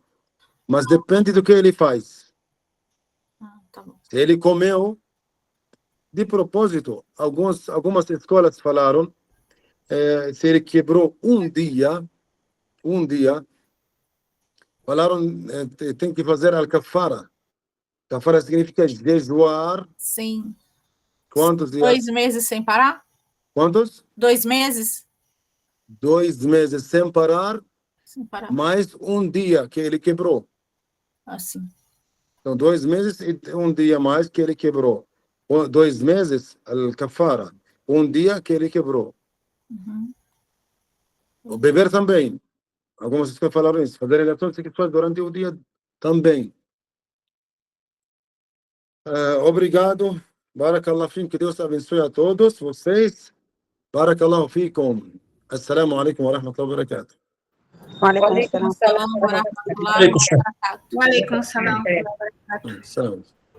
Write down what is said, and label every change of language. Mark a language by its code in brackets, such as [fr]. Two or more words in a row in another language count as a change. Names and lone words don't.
[pt] Mas depende do que ele faz. Tá bom. Se ele comeu de propósito, algumas escolas falaram, se ele quebrou um dia, falaram, tem que fazer al-kafara. Kafara significa jejuar. Sim. Quantos dias? 2 meses sem parar? Quantos? 2 meses? 2 meses sem parar, mais um dia que ele quebrou. Assim. Então, 2 meses e um dia mais que ele quebrou. 2 meses, al-kafara. Um dia que ele quebrou. O beber também. Algumas pessoas falaram isso. Fazer relações sexuais durante o dia também. Obrigado. [ar] بارك الله فيكم. [pt] Que Deus abençoe a todos vocês. [ar] بارك الله فيكم. السلام عليكم ورحمة الله وبركاته. وعليكم السلام ورحمة الله وبركاته. وعليكم السلام. [pt] Salam.